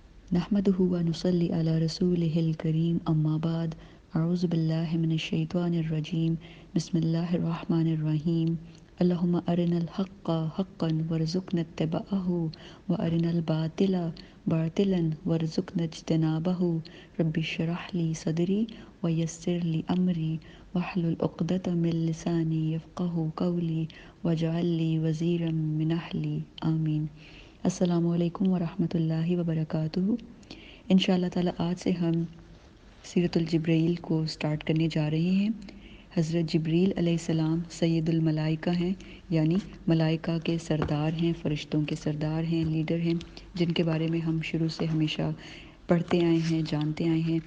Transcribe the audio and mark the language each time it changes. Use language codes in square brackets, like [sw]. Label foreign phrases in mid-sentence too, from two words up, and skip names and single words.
[ar] نحمده ونصلي على رسوله الكريم أما بعد أعوذ بالله من الشيطان الرجيم بسم الله الرحمن الرحيم اللهم أرنا الحق حقا وارزقنا اتباعه وأرنا الباطل باطلا وارزقنا اجتنابه رب اشرح لي صدري ويسر لي أمري واحلل عقدة من لساني يفقهوا قولي واجعل لي وزيرا من أهلي آمين. السلام عليكم ورحمة الله وبركاته. إن شاء الله تعالى [ur] آج سے ہم سیرۃ الجبریل کو سٹارٹ کرنے جا رہے ہیں. حضرت جبریل علیہ السلام [ar] سيد الملائكة [ur] ہیں، یعنی ملائکہ کے سردار ہیں، فرشتوں کے سردار ہیں، لیڈر ہیں، جن کے بارے میں ہم شروع سے ہمیشہ پڑھتے آئے ہیں، جانتے آئے ہیں.